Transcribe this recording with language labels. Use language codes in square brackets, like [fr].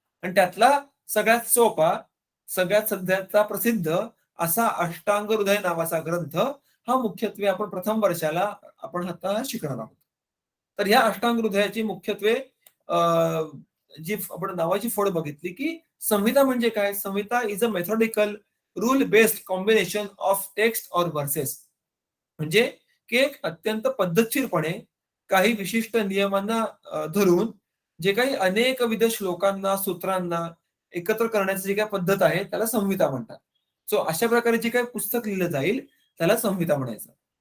[mr] आणि त्यातला सगळ्यात सोपा, सगळ्यात सध्याचा प्रसिद्ध असा अष्टांग हृदय नावाचा ग्रंथ हा मुख्यत्वे आपण प्रथम वर्षाला आपण आता शिकणार आहोत. तर ह्या अष्टांग हृदयाची मुख्यत्वे जी आपण नावाची फोड बघितली, की संहिता म्हणजे काय? [en] Samhita is a methodical rule based combination of text or verses. [mr] म्हणजे की एक अत्यंत पद्धतशीरपणे काही विशिष्ट नियमांना धरून जे काही अनेकविध श्लोकांना, सूत्रांना एकत्र करण्याची जी काही पद्धत आहे त्याला संहिता म्हणतात. सो अशा प्रकारे जे काही पुस्तक लिहिलं जाईल त्याला संहिता म्हणायचं.